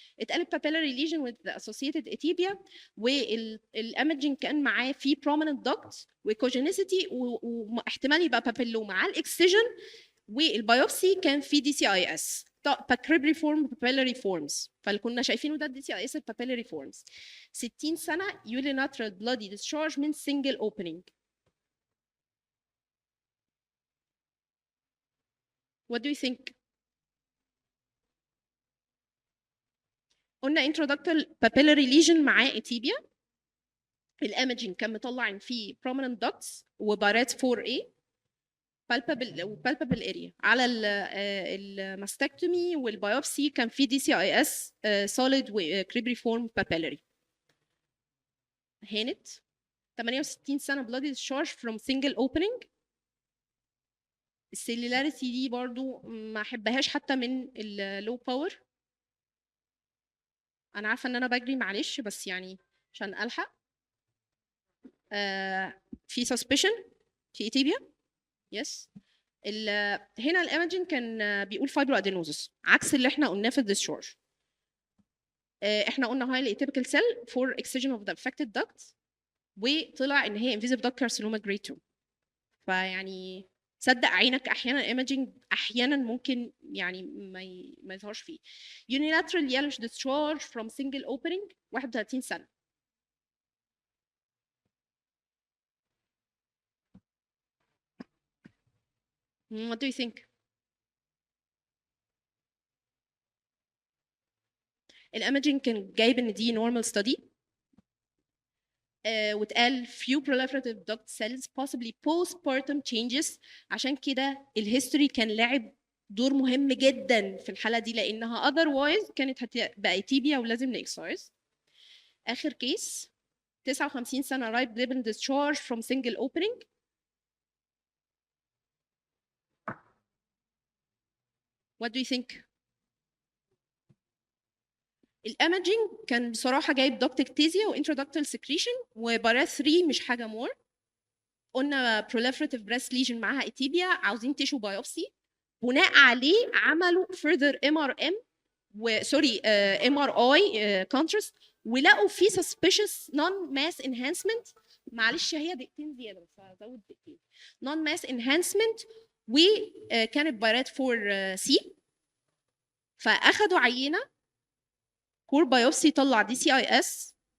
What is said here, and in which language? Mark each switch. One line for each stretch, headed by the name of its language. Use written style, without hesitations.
Arabic: اتقال
English: papillary lesion with the associated
Arabic: اتيبيا، والايمجنج كان معاه في prominent duct وكوجينيسيتي واحتمال يبقى بابيلوما على الاكسجن، والبيوبسي كان في DCIS باكريبري فورم papillary forms، فاللي كنا شايفينه ده DCIS papillary forms.
English: 60 سنه unilateral bloody discharge من single opening. What do you think?
Arabic: قلنا introductal papillary lesion معاه اتيبيا. الايمجنج كان مطلع ان في prominent ducts وبارات 4A palpable area. على الماستكتومي والبيوبسي كان في DCIS solid cribriform papillary.
English: هانت 68 سنه bloody discharge from single opening.
Arabic: السيلولاريتي دي برضو ما احبهاش حتى من اللو باور. انا عارفه ان انا بجري معلش بس يعني عشان الحق. في suspicion في اتيبيا يس. هنا الايمجن كان بيقول فايبرو ادينوزس عكس اللي احنا قلناه في الديسشارج. احنا قلنا هايلي اتيبيكال سيل فور اكسجن اوف ذا افكتد داكت، وطلع ان هي انفيزيف داكت كارسينوما جريد 2. فيعني صدق عينك احيانا ايمجنج احيانا ممكن يعني ما يظهرش فيه.
English: unilateral yellowish discharge from single opening 31 سنه. What do you think?
Arabic: الايمجنج كان جايب ان دي
English: normal study، واتقال few proliferative duct cells possibly postpartum changes.
Arabic: عشان كده الهيستوري كان لعب دور مهم جدا في الحاله دي، لانها otherwise كانت هتبقى اتيبيا ولازم نكسايز.
English: اخر كيس 59 سنه right liver discharge from single opening. What do you think?
Arabic: الايمجنج كان بصراحه جايب دوكتكتيزيا وانترودكتال سكريشن وبارات 3 مش حاجه مور. قلنا
English: proliferative breast lesion
Arabic: معاها اتيبيا، عاوزين تيشو بايوبسي. بناء عليه عملوا further MRM سوري MRI كونتراست، ولقوا في suspicious non mass enhancement. معلش هي دقيقتين زياده بس هزود دقيقتين. non mass enhancement وكانت بايرات 4 سي. فاخدوا عينه كور بايوبسي طلع DCIS.